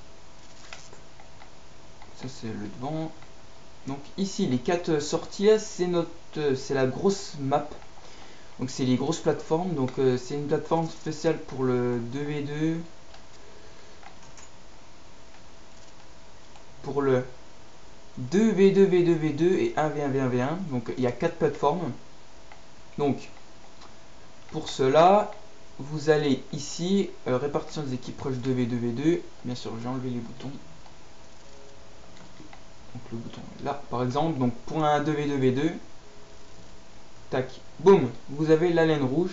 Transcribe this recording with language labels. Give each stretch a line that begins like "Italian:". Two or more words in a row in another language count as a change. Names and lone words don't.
French: Ça c'est le devant. Donc, ici, les 4 sorties là, c'est la grosse map. Donc c'est les grosses plateformes. Donc c'est une plateforme spéciale pour le 2v2, pour le 2v2, v2, v2 et 1v1, v1, v1. Donc il y a 4 plateformes. Donc pour cela, vous allez ici, répartition des équipes rush 2v2, v2. Bien sûr, j'ai enlevé les boutons. Donc le bouton est là, par exemple. Donc pour un 2v2, v2, tac, boum, vous avez la laine rouge.